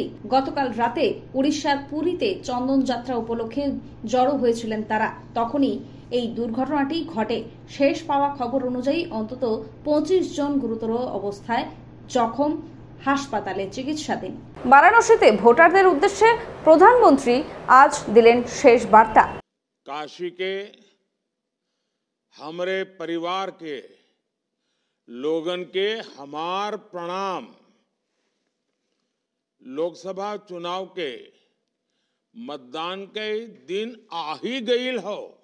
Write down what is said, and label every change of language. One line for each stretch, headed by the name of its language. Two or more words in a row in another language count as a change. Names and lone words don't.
Bangla: গতকাল রাতে উড়িষ্যার পুরীতে চন্দন যাত্রা উপলক্ষে জড়ো হয়েছিলেন তারা, তখনই এই দুর্ঘটনাটি ঘটে। শেষ পাওয়া খবর অনুযায়ী অন্তত 25 জন গুরুতর অবস্থায় জখম, হাসপাতালে চিকিৎসাধীন। বারাণসীতে ভোটারদের উদ্দেশ্যে প্রধানমন্ত্রী আজ দিলেন শেষ বার্তা।
Bhojpuri: काशी के हमारे परिवार के लोगन के हमार प्रणाम। लोकसभा चुनाव के मतदान के दिन आ ही गईल हो।